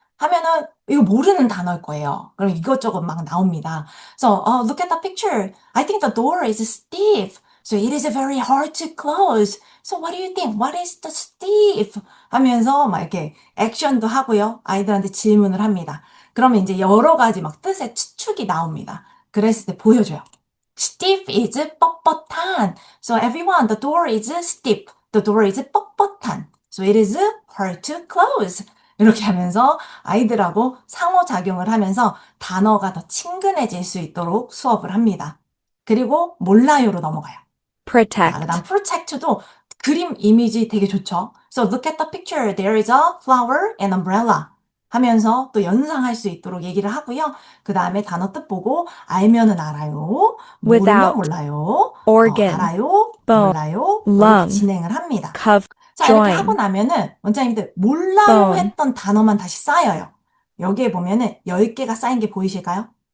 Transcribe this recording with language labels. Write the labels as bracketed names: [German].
[Korean] 하면은 이거 모르는 단어일 거예요. 그럼 이것저것 막 나옵니다. [English] So, look at the picture. I think the door is stiff. So it is very hard to close. So what do you think? What is the stiff? [Korean] 하면서 막 이렇게 액션도 하고요. 아이들한테 질문을 합니다. 그러면 이제 여러 가지 막 뜻의 추측이 나옵니다. 그랬을 때 보여줘요. [English] Stiff is [Korean] 뻣뻣한. [English] So everyone, the door is stiff. The door is [Korean] 뻣뻣한. [English] So it is hard to close. [Korean] 이렇게 하면서 아이들하고 상호작용을 하면서 단어가 더 친근해질 수 있도록 수업을 합니다. 그리고 몰라요로 넘어가요. 자, [English] protect, [Korean] 그다음 protect도 그림 이미지 되게 좋죠. [English] So look at the picture. There is a flower and umbrella. [Korean] 하면서 또 연상할 수 있도록 얘기를 하고요. 그 다음에 단어 뜻 보고 알면은 알아요. 모르면 [English] without, [Korean] 몰라요. [English] organ, [Korean] 알아요. [English] bone, [Korean] 몰라요. 이렇게 [English] lung, [Korean] 진행을 합니다. [English] cove, [Korean] 자, 이렇게 하고 [English] join, [Korean] 나면은 원장님들 몰라요 [English] bone, [Korean] 했던 단어만 다시 쌓여요. 여기에 보면은 10개가 쌓인 게 보이실까요?